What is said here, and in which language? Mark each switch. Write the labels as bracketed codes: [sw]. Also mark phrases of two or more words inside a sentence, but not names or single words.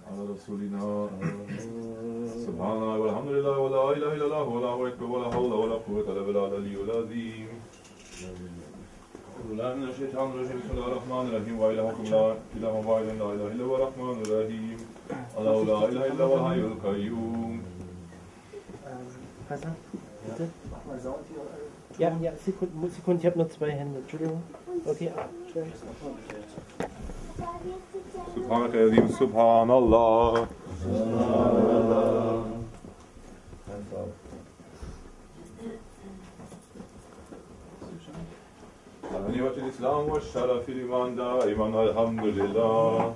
[ar] رسولنا سبحان الله والحمد لله ولا إله إلا الله والله أكبر ولا حول ولا قوة إلا بالله العلي العظيم. أعوذ بالله من الشيطان الرجيم. بسم الله الرحمن الرحيم. وإلهكم لا إله واحد لا إله إلا هو الرحمن الرحيم. الله لا إله إلا هو الحي القيوم. [de] Hassan, bitte. Ja, Sekunde, ich habe nur 2 Hände. Entschuldigung. Okay, schnell. [ar] سبحانك يا عظيم. سبحان الله. نعمة الإسلام والشرف لمن دائما الحمد لله.